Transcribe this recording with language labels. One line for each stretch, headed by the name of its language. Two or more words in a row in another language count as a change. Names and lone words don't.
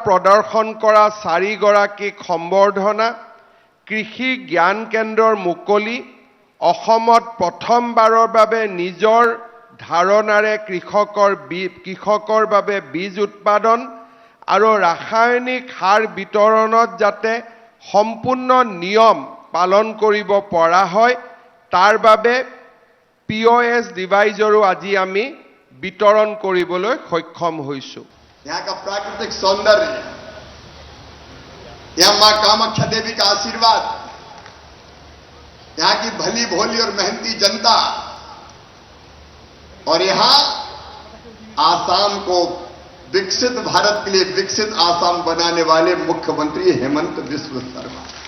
Assamese: প্ৰদৰ্শন কৰা 4 গৰাকীক সম্বৰ্ধনা, কৃষি জ্ঞান কেন্দ্ৰৰ মুকলি, অসমত প্ৰথমবাৰৰ বাবে নিজৰ ধাৰণাৰে কৃষকৰ বাবে বীজ উৎপাদন আৰু ৰাসায়নিক সাৰ বিতৰণত যাতে সম্পূৰ্ণ নিয়ম পালন কৰিব পৰা হয় তাৰ বাবে POS ডিভাইজৰো আজি আমি বিতৰণ কৰিবলৈ সক্ষম হৈছোঁ।
Hindi: यहाँ का प्राकृतिक सौंदर्य, यहाँ मां कामाख्या देवी का आशीर्वाद, यहाँ की भली भोली और मेहनती जनता और यहाँ आसाम को विकसित भारत के लिए विकसित आसाम बनाने वाले मुख्यमंत्री हेमंत बिस्व शर्मा।